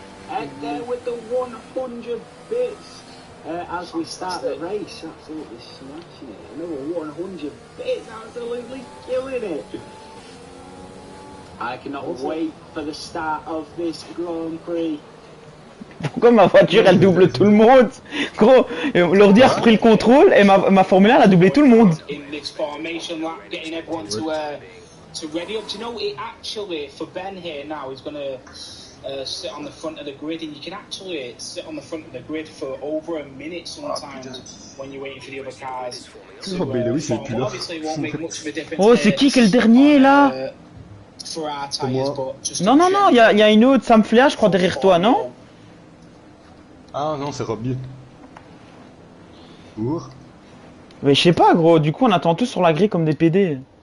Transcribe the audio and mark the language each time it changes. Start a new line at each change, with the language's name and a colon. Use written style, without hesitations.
English: And there with the 100 bits as we start the race. Absolutely smashing it. Another 100 bits, absolutely killing it. I cannot wait for the start of this Grand Prix.
French: Pourquoi ma voiture elle double tout le monde? Gros, l'ordi a repris le contrôle et ma Formule 1 elle a doublé tout le monde.
English: In this formation lap, getting everyone to ready up. Do you know, it actually, for Ben here now, he's going to sit on the front of the grid, and you can actually sit on the front of the grid for over a minute sometimes when you're waiting for the other cars.
French: Oh, mais oui, c'est plus là.
English: Obviously, it won't make much of a difference.
French: Oh, c'est qui est le dernier là?
English: For our tires, but just
French: non, il y a une autre, Sam Flair, je crois, derrière toi, non? Ah non, c'est Robbie. Pour? Mais je sais pas, gros, du coup, on attend tous sur la grille comme des PD.